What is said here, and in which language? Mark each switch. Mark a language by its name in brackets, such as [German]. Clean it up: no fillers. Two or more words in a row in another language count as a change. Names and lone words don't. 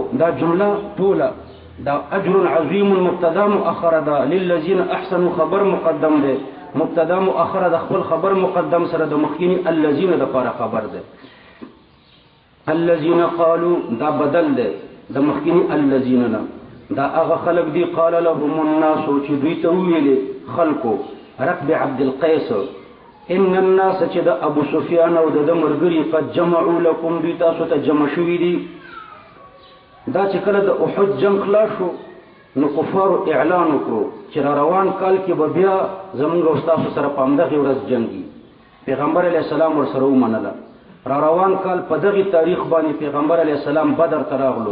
[Pashto] دا جمله ټوله دا [Arabic] اجر عظیم مبتدا مؤخر [Pashto] ده. [Arabic] للذین احسنوا خبر مقدم [Pashto] ده. [Arabic] مبتدا مؤخر [Pashto] د خپل [Arabic] خبر مقدم [Pashto] سره د مخکینی الذین د لپاره خبر ده. [Arabic] الذین قالوا [Pashto] دا بدل ده د مخکینی الذین نه. دا هغه خلق دی [Arabic] قال لهم الناس [Pashto] چې دوی ته ویلي خلقو [Arabic] ركب عبد القيس ان الناس [Pashto] چې د ابو سفیان او د مرګری [Arabic] قد جمعوا لكم [Pashto] دوی تاسو ته جمع شوي دي. دا چې کله د احد جنگ خلاص شو نو کفار اعلان وکړو چې روان کال کې به بیا زمونږ او تاسو سره په همدغه ورځ جنگي. پیغمبر [Arabic] علیه السلام [Pashto] ورسره ومنله. روان کال په دغه تاریخ باندې پیغمبر [Arabic] علیه السلام [Pashto] بدر ته راغلو.